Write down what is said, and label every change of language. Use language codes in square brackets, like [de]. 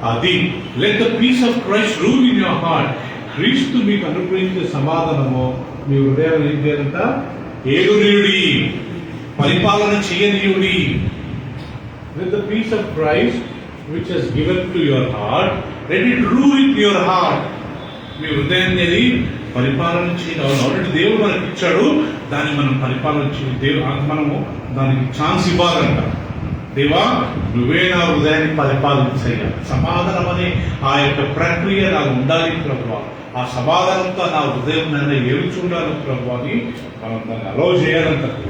[en] అది let the peace of Christ rule in your heart. [te] క్రీస్తు మీకు అనుగ్రహించే సమాధానము మీ హృదయాలు ఏం చేయాలంట? ఏలునీయుడి, పరిపాలన చేయనీయుడి. [en] Let the peace of Christ which has given to your heart, let it rule in your heart. [te] మీ హృదయాన్ని పరిపాలన చేయాలి. ఆల్రెడీ దేవుడు మనకి ఇచ్చాడు, దాన్ని మనం పరిపాలన చేయాలి. దేవుడు మనము దానికి ఛాన్స్ ఇవ్వాలంట. దేవా, నువ్వే నా హృదయాన్ని పరిపాలించయ్యా. సమాధానం అనే ఆ యొక్క ప్రక్రియ నాకు ఉండాలి ప్రభువా. ఆ సమాధానంతో నా హృదయం నన్ను ఏలుచుండాలి ప్రభువా అని మనం దాన్ని అలౌ చేయాలంట.